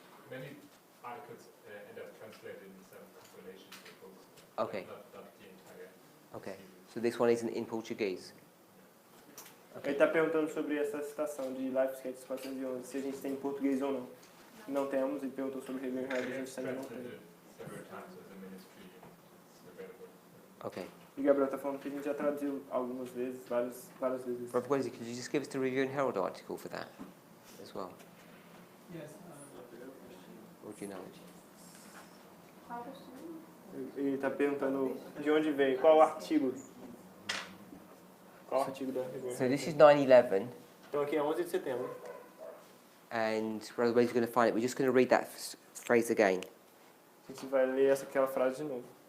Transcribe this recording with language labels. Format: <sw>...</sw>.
<en>Many articles end up translated in some compilation books. Okay. Not the entire. Okay. So this one isn't in Portuguese?</en> <pt>Ele está perguntando sobre essa citação de live sketches 411, se a gente tem em português ou não. Não temos, ele perguntou sobre Review and Herald, a gente também não tem.</pt> <en>Several times as a ministry is available. Okay.</en> <pt>E Gabriel está falando que a gente já traduziu algumas vezes, várias vezes.</pt> <en>Rob, could you just give us the Review and Herald article for that as well? Yes. Or do you know?</en> <pt>Qual que é o Ele está perguntando de onde veio, qual o artigo. Qual o artigo da Review and</pt> <en>So Herald? this is 9/11,</en> <pt>Então aqui é 11 de setembro.</pt> <en>and Brother Wade's going to find it. We're just going to read that phrase again.</en> <pt>A gente vai ler aquela frase de novo.</pt>